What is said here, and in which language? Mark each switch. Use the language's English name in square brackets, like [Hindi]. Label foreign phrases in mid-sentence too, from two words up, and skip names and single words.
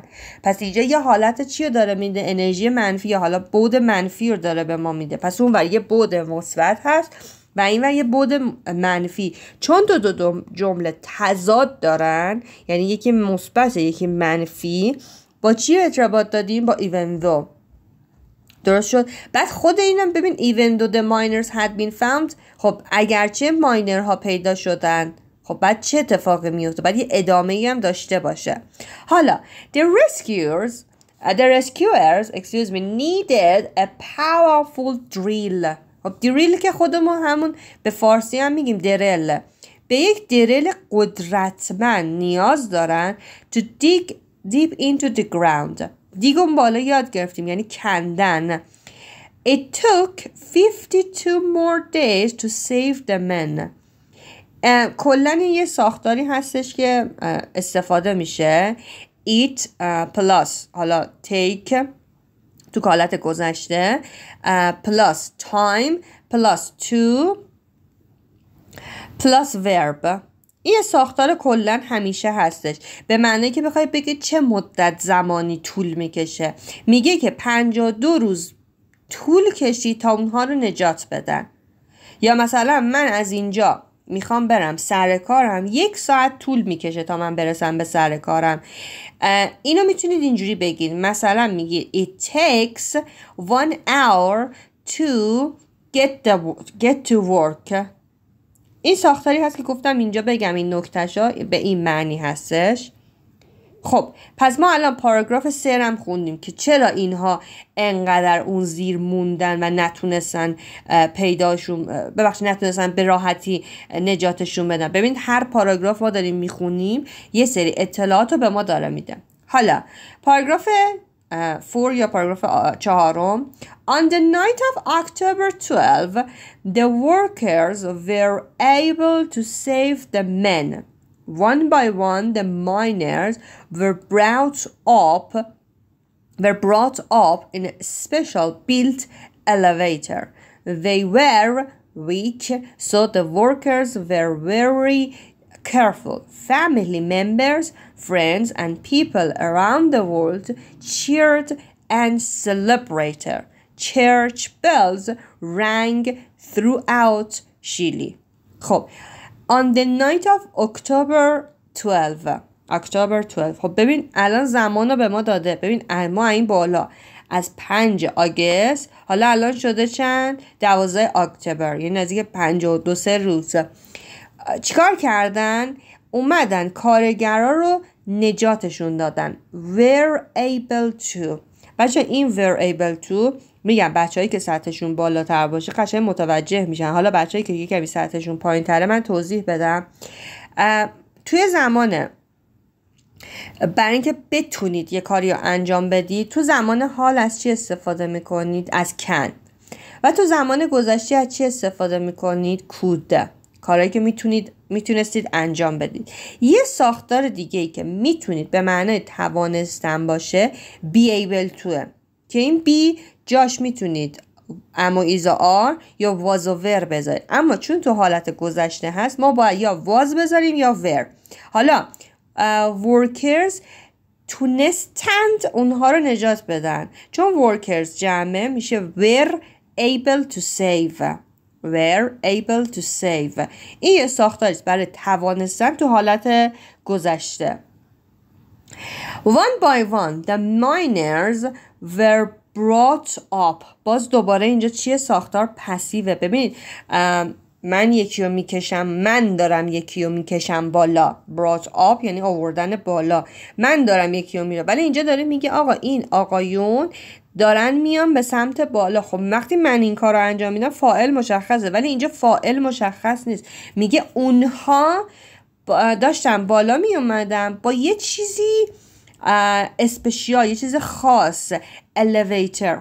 [Persian] پس اینجا یه حالت چی رو داره میده؟ انرژی منفی یا حالا بعد منفی رو داره به ما میده. پس اون ور یه بعد مثبت هست و این ور یه بعد منفی. چون دو جمله تضاد دارن، یعنی یکی مثبت یکی منفی، با چی ارتباط دادیم؟ [English] با even though. [Persian] درست شد؟ بعد خود اینم ببین [English] even though the miners had been found. [Persian] خب اگرچه ماینر ها پیدا شدن، خب بعد چه اتفاقی میفته؟ بعد یه ادامه‌ای هم داشته باشه. [English] حالا the rescuers needed a powerful drill. [Persian] خب دریل که خودمون همون به فارسی هم میگیم درل، به یک درل قدرتمند نیاز دارن [English] to dig deep into the ground. [Persian] دیگ اون بالا یاد گرفتیم یعنی کندن. [English] It took 52 more days to save the men. [Persian] کلن یه ساختاری هستش که استفاده میشه [English] it plus [Persian] حالا take تو حالت گذشته [English] plus time plus to plus verb. [Persian] این ساختار کلن همیشه هستش به معنی که بخوای بگی چه مدت زمانی طول میکشه. میگه که 52 روز طول کشید تا اونها رو نجات بدن. یا مثلا من از اینجا میخوام برم سر کارم، 1 ساعت طول میکشه تا من برسم به سر کارم. اینو میتونید اینجوری بگید. مثلا میگی [English] it takes 1 hour to get to work. [Persian] این ساختاری هست که گفتم اینجا بگم این نکته‌شا به این معنی هستش. خب پس ما الان پاراگراف 3 هم خوندیم که چرا اینها انقدر اون زیر موندن و نتونستن نتونستن به راحتی نجاتشون بدن. ببین هر پاراگراف ما داریم میخونیم یه سری اطلاعات رو به ما داره میده. حالا پاراگراف 4 یا پاراگراف 4. [English] On the night of October 12, the workers were able to save the men. One by one, the miners were brought up in a special built elevator. They were weak, so the workers were very careful. Family members, friends, and people around the world cheered and celebrated. Church bells rang throughout Chile. خب On the night of October 12. [Persian] خب ببین الان زمان رو به ما داده. ببین ما این بالا از 5 آگست حالا الان شده چند؟ 12 اکتبر، یعنی نزدیک 52 روز. چیکار کردن؟ اومدن کارگرا رو نجاتشون دادن. [English] Were able to. [Persian] بچه این [English] were able to [Persian] میگم بچه‌هایی که سطحشون بالاتر باشه قشنگ متوجه میشن. حالا بچه‌هایی که یکمی سطحشون پایین‌تره من توضیح بدم. توی زمان برای اینکه بتونید یه کاری رو انجام بدید، تو زمان حال از چی استفاده میکنید؟ از کن. و تو زمان گذشته از چی استفاده میکنید؟ could. کارهایی که میتونید میتونستید انجام بدید. یه ساختار دیگه ای که میتونید به معنای توانستن باشه [English] be able to، [Persian] که این be جاش میتونید اما [English] is are [Persian] یا واز و ور بذارید، اما چون تو حالت گذشته هست ما باید یا واز بذاریم یا ور. حالا workers تونستند اونها رو نجات بدن، چون workers جمعه میشه [English] were able to save. were able to save. [Persian] این یه ساختاریست برای توانستن تو حالت گذشته. [English] One by one the miners were brought up. [Persian] باز دوباره اینجا چیه؟ ساختار پسیوه. ببینید من یکی رو میکشم، من دارم یکی رو میکشم بالا. [English] brought up [Persian] یعنی آوردن بالا، من دارم یکی رو میره، ولی اینجا داره میگه آقا این آقایون دارن میان به سمت بالا. خب وقتی من این کار رو انجام میدم فاعل مشخصه، ولی اینجا فاعل مشخص نیست. میگه اونها داشتن بالا می اومدن با یه چیزی اسپشیال، یه چیز خاص، elevator.